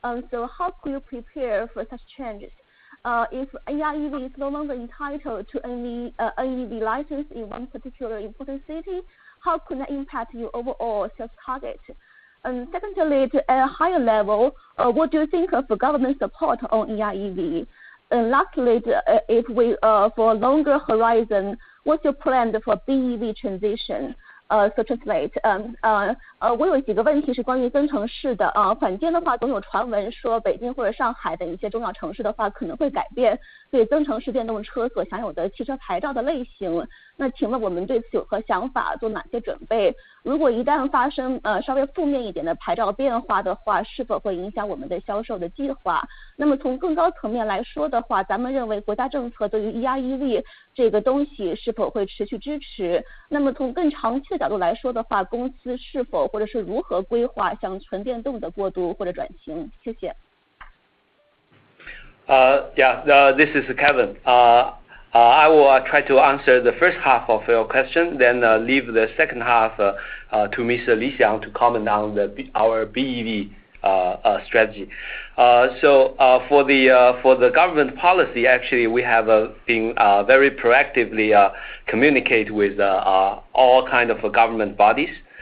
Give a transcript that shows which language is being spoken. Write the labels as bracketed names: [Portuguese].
[English] So how could you prepare for such changes? If EREV is no longer entitled to NEV license in one particular important city, how could that impact your overall sales target? And secondly, at a higher level, what do you think of government support on EREV? And lastly, if we for a longer horizon, what's your plan for BEV transition? so translate. [Chinese] 我有几个问题是关于增程式的坊间的话总有传闻说北京或者上海等一些重要城市的话可能会改变对增程式电动车所享有的汽车牌照的类型。那请问我们对此有何想法，做哪些准备？如果一旦发生稍微负面一点的牌照变化的话，是否会影响我们的销售的计划？那么从更高层面来说的话，咱们认为国家政策对于 EREV 这个东西是否会持续支持？那么从更长期的角度来说的话，公司是否或者是如何规划向纯电动的过渡或者转型？谢谢。 [English] This is Kevin. I will try to answer the first half of your question, then leave the second half to Mr. Li Xiang to comment on our BEV strategy. So for the government policy, actually we have been very proactively communicate with all kind of government bodies.